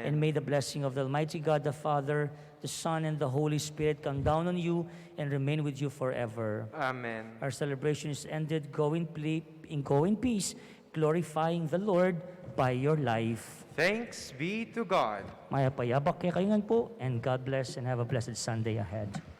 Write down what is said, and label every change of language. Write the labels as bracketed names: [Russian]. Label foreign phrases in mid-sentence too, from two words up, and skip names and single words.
[English] And may the blessing of the Almighty God, the Father, the Son, and the Holy Spirit come down on you and remain with you forever. Amen. Our celebration is ended. Go in peace, glorifying the Lord by your life. Thanks be to God. [Pampanga] Maya payabak kay kayo po, [English] and God bless and have a blessed Sunday ahead.